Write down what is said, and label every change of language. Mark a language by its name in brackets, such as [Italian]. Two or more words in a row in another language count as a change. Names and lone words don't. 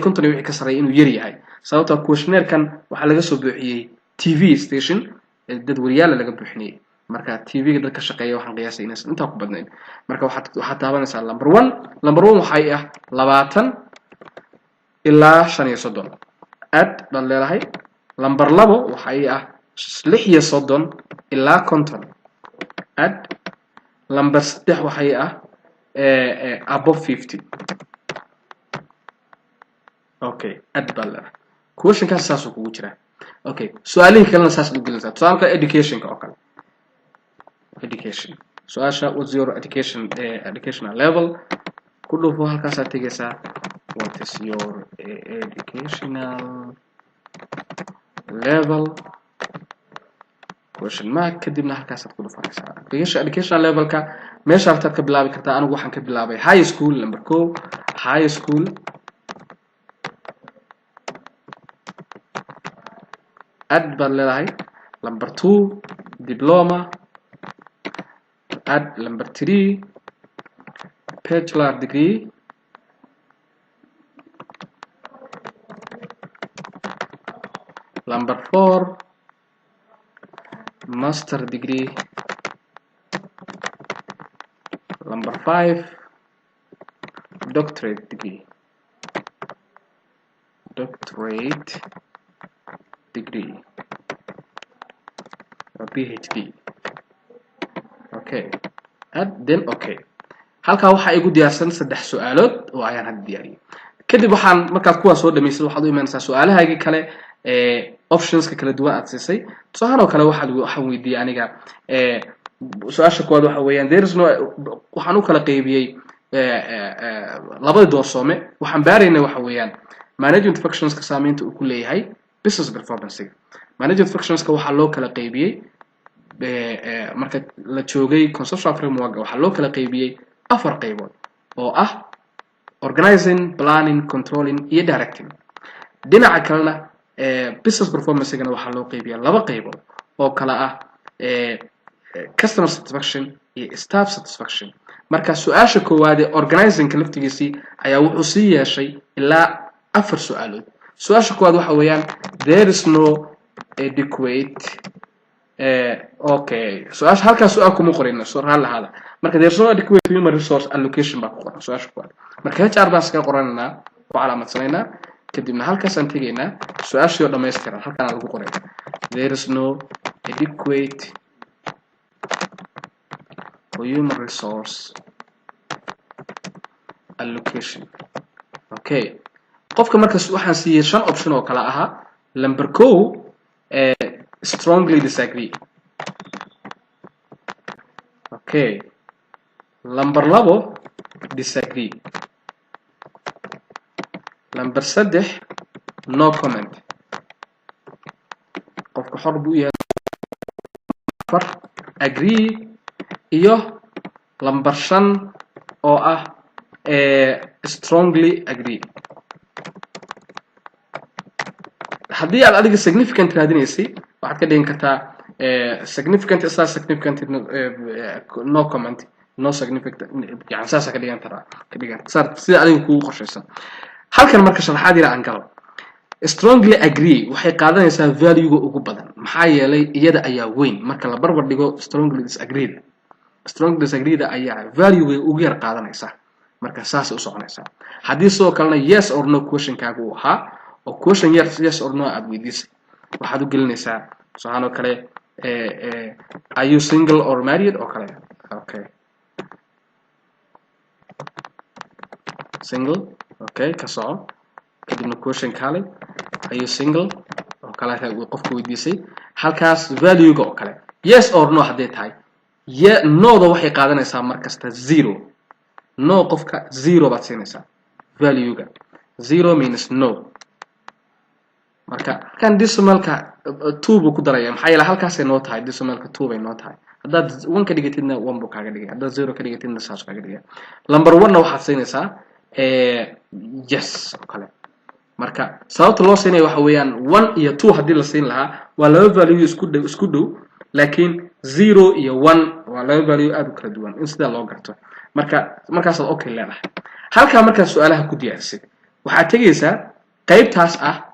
[Somali] 50 iyo wixii ka sareeya inuu yar yahay sababtoo questionnaire kan waxa laga soo buuxiyay [English] TV station [Somali] dad wariyaal laga buuxinay marka TV-ga dadka shaqeeya waxaan qiyaasay inay inta ku badnayn marka waxa taabanaysaa number 1 waxay ah 20 ilaa 35 add baan leedahay number 2 waxay ah 36 ilaa 50 add number 3 waxay ah above 50 okay add baan leedahay question kaas saas ugu jira okay su'aalihi kalena saas u gelinaysaa tusaale education ka oo kale education su'aasha [English] what's your educational level [Somali] ku dhufo halkaas aad tagaysaa [English] what is your educational level question mark [Somali] kadibna halkaas aad ku dhufanaysaa educational level ka meesha aad ka bilaabi kartaa anigu waxaan ka bilaabay [English] high school [Somali] number 2 [English] high school [Somali] add baan leedahay number 2 diploma add number 3 [English] bachelor degree [Somali] number 4 [English] master degree number 5 doctorate degree or PhD okay then okay [Somali] halka waxa igu diyaarsan saddex su'aalood oo ayaan had diyaariyay kadib waxaan markaad kuwa soo dhameysay waxaad u imaanaysaa su'aalahaagi kale options ka kala duwan aad siisay tusaale kale waxaan weydiiyay aniga su'aasha koowaad waxa weeyaan [English] there is no [Somali] waxaan u kala qaybiyay labada doorsome waxaan baaraynaa waxa weeyaan [English] management functions [Somali] ka saameynta uu ku leeyahay [English] business performance management functions [Somali] ka waxa loo kala qaybiyay marka la joogay [English] conceptual framework [Somali] waxa loo kala qaybiyay afar qaybood oo ah [English] organizing planning controlling [Somali] iyo directing dhinaca kalena business performance gana waxa loo qaybiyay laba qaybood oo kala ah [English] customer satisfaction [Somali] iyo [English] staff satisfaction [Somali] marka su'aasha koowaad ee organizing laftigiisii ayaa wuxuu sii yeeshay ilaa afar su'aalood su'aasha koowaad waxa weeyaan [English] there is no adequate [Somali] okay su'aasha halkaas su'aal kuma qorayna soo raal lahada marka [English] there is no adequate human resource allocation [Somali] baa ku qoran su'aasha koowaad marka HR baan iska qoranaa oo calaamadsanaynaa kadibna halkaas aan tegaynaa su'aashii oo dhameystiran halkaan lagu qoray [English] there is no adequate human resource allocation okay [Somali] qofka markaas waxaan siiyay 5 option oo kala aha number 1 [English] strongly disagree [Somali] okay number 2 disagree number 3 [English] no comment [Somali] qofka xor buu yahay agree iyo number 5 oo ah [English] strongly agree [Somali] haddii aad adiga significant raadinaysay waxaad ka dhigan kartaa [English] significant is significant no comment no significant [Somali] yani saasa ka dhigan sida adiga kugu qorshaysan halkan marka sharaxaad yar aan galo [English] strongly agree [Somali] waxay qaadanaysaa value-ga ugu badan maxaa yeelay iyada ayaa weyn marka la barbar dhigo [English] strongly disagree [Somali] ayaa value-ga ugu yar qaadanaysa marka saas u soconaysa haddii soo kalena [English] yes or no [Somali] question-kaaga uu ahaa oo question [English] yes or no [Somali] aad weydiisay waxaad u gelinaysaa tusaale kale [English] are you single or married [Somali] oo kale okay [English] single okay [Somali] ka soco kadibna question kale [English] are you single [Somali] oo kale qofku weydiisay halkaas value-ga oo kale [English] yes or no [Somali] haday tahay no da waxay qaadanaysaa markasta 0 no qofka 0 baad siinaysaa value-ga [English] 0 means no [Somali] marka kan decimalka 2 buu ku daraya maxay la halkaas ay noo tahay decimalka 2 bay noo tahay haddaad 1 ka dhigatidna 1 buu kaaga dhigay haddaad 0 ka dhigatidna saas kaaga dhigay number 1 na waxaad siinaysaa yes oo kale marka sababta loo siinay waxa weeyaan 1 iyo 2 hadii la siin lahaa waa laba value isku dhow laakiin 0 iyo 1 waa laba value aad u kala duwan in sida loo garto markaas aad okay leedahay halka marka su'aalaha ku diyaarsid waxa tagaysaa qaybtaas ah